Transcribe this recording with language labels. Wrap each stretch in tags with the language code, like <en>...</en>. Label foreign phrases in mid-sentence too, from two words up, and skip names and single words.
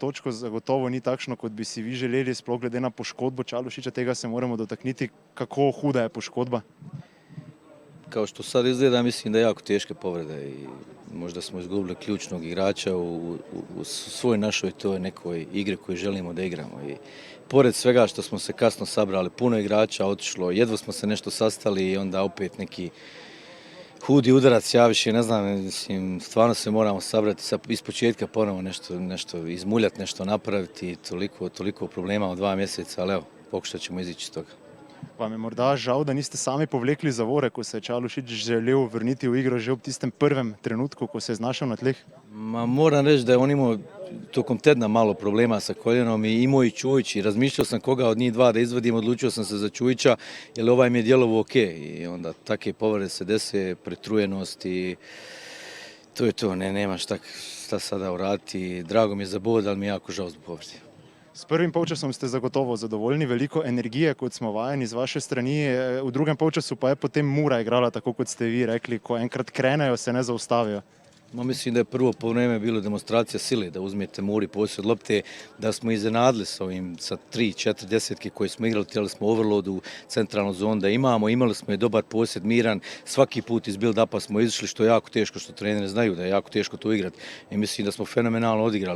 <sl>točko, zagotovo ni takšno, kot bi si vi želeli, sploh glede na poškodbo Čalušića, tega se moramo dotakniti. Kako huda je poškodba?</sl> <bs>Kao što sad izgleda, mislim da je jako teške povrede i možda smo izgubili ključnog igrača u svoj našoj toj nekoj igri koju želimo da igramo. I pored svega što smo se kasno sabrali, puno igrača otišlo, jedva smo se nešto sastali i onda opet neki hudi udarac javiše, ne znam, mislim, stvarno se moramo sabrati iz početka ponovo nešto izmuljati, nešto napraviti, toliko problema u 2 mjeseca, ali evo, pokušat ćemo izići iz toga.</bs> <sl>Pa me morda žal, da niste sami povlekli zavore, ko se je Čalušić želel vrniti v igro že ob tistem prvem trenutku, ko se je znašel na tleh?</sl> <bs>Ma moram reći da je on imao tokom tedna malo problema sa koljenom i imao i Čujić i razmišljao sam koga od njih dva da izvadim, odlučio sam se za Čujića jer ovaj mi je djelovo ok i onda takve povrede se dese, pretrujenost i To je to, nemaš šta sada uraditi. Drago mi je za bod, ali mi je jako žal zbog povrede.</bs> <sl>S prvim polčasom ste zagotovo zadovoljni, veliko energije, kot smo vajeni z vaše strani. V drugem polčasu pa je potem Mura igrala tako, kot ste vi rekli, ko enkrat krenejo, se ne zaustavijo.</sl> <bs>Mislim da je prvo poluvreme bilo demonstracija sile, da uzmete Muri posjed lopte, da smo iznenadili s ovim sa 3-4 desetke koje smo igrali, htjeli smo overload u centralnu zonu da imali smo je dobar posjed, miran, svaki put iz build-upa smo izišli, što je jako teško, što treneri znaju da je jako teško to igrati i mislim da smo fenomenalno odigrali.</bs>